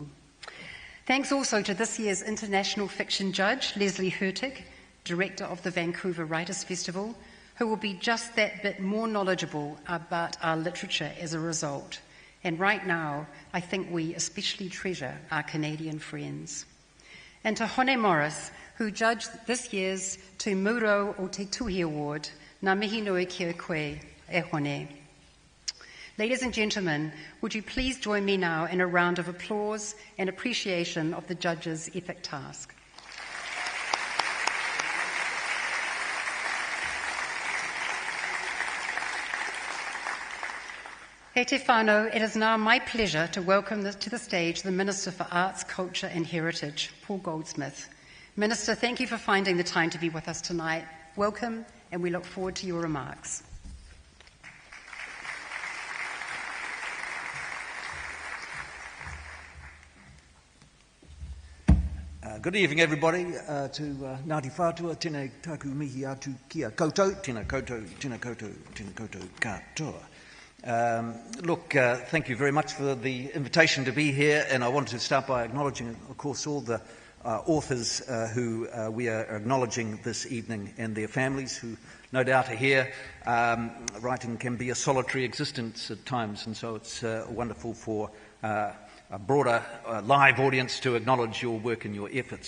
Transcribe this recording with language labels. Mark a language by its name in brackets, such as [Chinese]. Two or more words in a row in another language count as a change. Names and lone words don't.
[English] Thanks also to this year's International Fiction Judge, Leslie Hurtig, Director of the Vancouver Writers' Festival, who will be just that bit more knowledgeable about our literature as a result. And right now, I think we especially treasure our Canadian friends. And to Hone Morris, who judged this year's Te Mūrau o Te Tuhi Award, [Māori] Ngā mihi nui kia koe e Hone. [English] Ladies and gentlemen, would you please join me now in a round of applause and appreciation of the judges' epic task. [Māori] He te whānau, [English] it is now my pleasure to welcome to the stage the Minister for Arts, Culture and Heritage, Paul Goldsmith. Minister, thank you for finding the time to be with us tonight. Welcome, and we look forward to your remarks. Good evening, everybody. [Māori] To Ngāti Whātua, tēnei tāku mihi atu kia koutou, tēnā koutou, tēnā koutou, tēnā koutou katoa. [English] Look, thank you very much for the invitation to be here, and I wanted to start by acknowledging, of course, all the authors who we are acknowledging this evening and their families who no doubt are here. Writing can be a solitary existence at times, and so it's wonderful for a broader live audience to acknowledge your work and your efforts.